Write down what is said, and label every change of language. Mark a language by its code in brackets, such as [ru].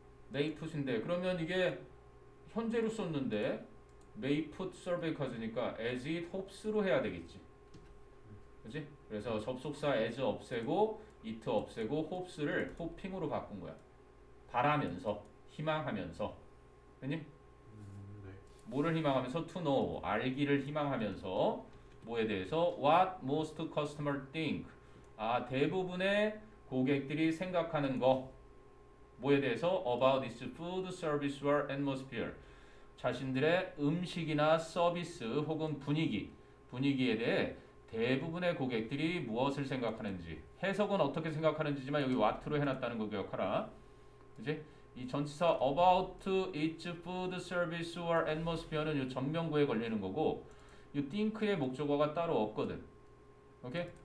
[ko] may put인데 그러면 이게 현재로 썼는데 [en] may put survey cards [ko] 니까 [en] as it hopes [ko] 로 해야 되겠지. 그렇지? 그래서 접속사 as 없애고 it 없애고 hopes를 hoping으로 바꾼 거야. 바라면서, 희망하면서. 아니? 네. 뭐를 희망하면서? to know, 알기를 희망하면서 뭐에 대해서? [en] what most customers think. [ko] 아, 대부분의 고객들이 생각하는 거. 뭐에 대해서? [en] about this food, service or atmosphere. [ko] 자신들의 음식이나 서비스 혹은 분위기에 대해 대부분의 고객들이 무엇을 생각하는지. 해석은 어떻게 생각하는지지만 여기 what로 해놨다는 거 기억하라. 그치? 이 전치사 [en] about its food, service or atmosphere [ko] 는 이 전명구에 걸리는 거고 이 think의 목적어가 따로 없거든. 오케이?